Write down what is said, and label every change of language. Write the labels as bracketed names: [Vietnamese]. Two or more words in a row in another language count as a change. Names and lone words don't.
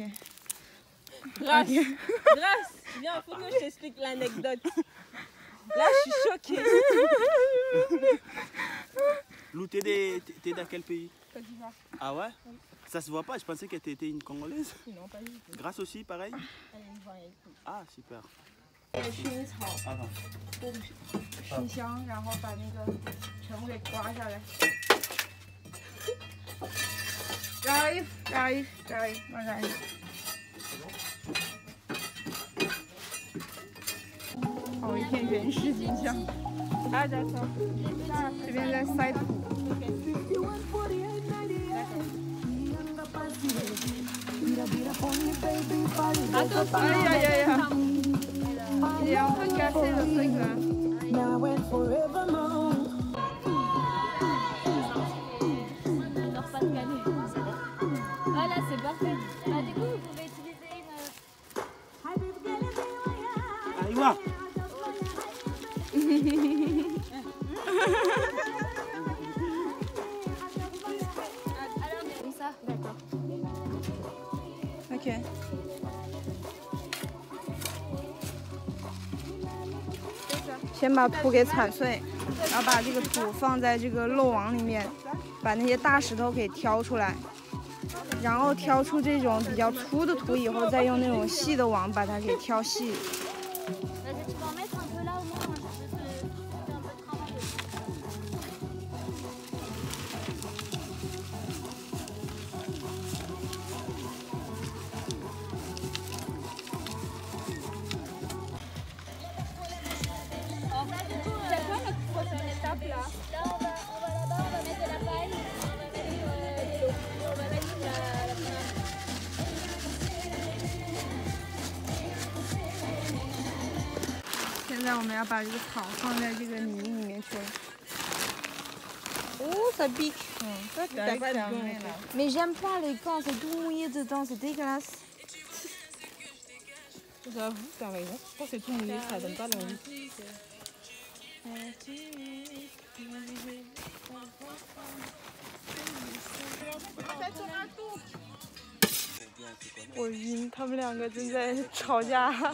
[French] Grâce, grâce, viens, faut que je t'explique l'anecdote. Là, je suis choquée. Lou, t'es dans quel pays? Côte d'Ivoire. Ah ouais? Oui. Ça se voit pas, je pensais que t'étais une Congolaise. Non, pas du tout. Grâce aussi, pareil? Elle est ivoirienne. Ah, super. [Chinese] 薰衣草 [French] Ah non. [Chinese] 熏香，然后把那个全部给刮下来。 [French] J'arrive, moi j'arrive. [Chinese] Oh, 一片原始景象。 [French] Ah d'accord. [Chinese] 这边在塞土。 [French] Aïe aïe aïe. Il est un peu cassé le truc là. Voilà, c'est parfait. Bah, du coup, vous pouvez utiliser une. Aïwa! Comme ça. D'accord. OK。 [Chinese] 先把土给铲碎，然后把这个土放在这个漏网里面，把那些大石头给挑出来。然后挑出这种比较粗的图以后，再用那种细的网把它给挑细。 [French] Vas-y, tu peux en mettre un peu là au moins, je peux te faire un peu de travail aussi. C'est quoi notre prochaine étape là? Là, on va là-bas, on va mettre de la paille, on va mettre de l'eau, on va mettre la première. [Chinese] 现在我们要把这个草放在这个泥里面去了。 [French] Oh, ça pique. Mais j'aime pas les quand c'est tout mouillé dedans, c'est dégueulasse. J'avoue, t'as raison. Je pense que c'est tout mouillé, ça donne pas l'envie. [Chinese] Oh, 我晕，他们两个正在吵架。